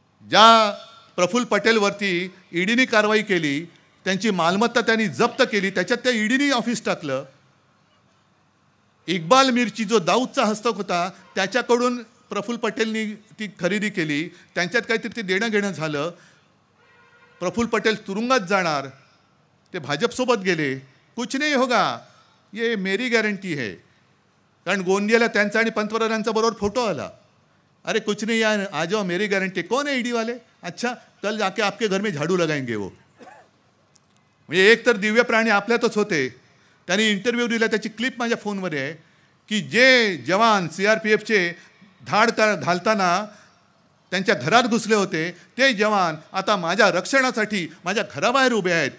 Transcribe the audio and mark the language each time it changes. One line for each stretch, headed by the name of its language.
Marathi: ज्या प्रफुल्ल पटेलवरती EDने कारवाई केली, त्यांची मालमत्ता त्यांनी जप्त केली, त्याच्यात त्या EDने ऑफिस टाकलं. इक्बाल मीरची जो दाऊदचा हस्तक होता त्याच्याकडून प्रफुल्ल पटेलनी ती खरेदी केली. त्यांच्यात काहीतरी ते देणं घेणं झालं. प्रफुल्ल पटेल तुरुंगात जाणार. ते भाजपसोबत गेले.
Hindi: कुछ नहीं होगा, ये मेरी गॅरंटी है.
Marathi: कारण गोंदियाला त्यांचा आणि पंतप्रधानांचा बरोबर फोटो आला.
Hindi: अरे कुछ नहीं यार, आ जाओ, मेरी गारंटी. कौन है ED वाले? अच्छा, कल जाके आपके घर में झाडू लगाएंगे वो.
Marathi: म्हणजे एक तर दिव्य प्राणी आपल्यातच होते. त्यांनी इंटरव्ह्यू दिला, त्याची क्लिप माझ्या फोनमध्ये आहे की जे जवान CRPFचे धाड घालताना त्यांच्या घरात घुसले होते, ते जवान आता माझ्या रक्षणासाठी माझ्या घराबाहेर उभे आहेत.